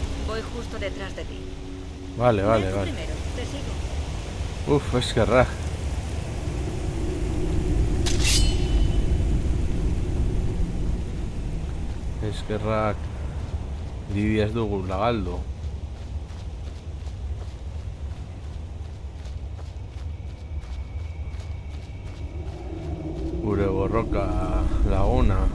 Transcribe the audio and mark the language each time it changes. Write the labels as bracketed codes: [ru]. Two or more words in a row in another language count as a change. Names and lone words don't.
[es] Voy justo detrás de ti. Vale, vale, Ven tú vale. primero, te sigo. [eu] Uf, eskerrak. Eskerrak. Lidia ez dugu lagaldu. Gure borroka laguna.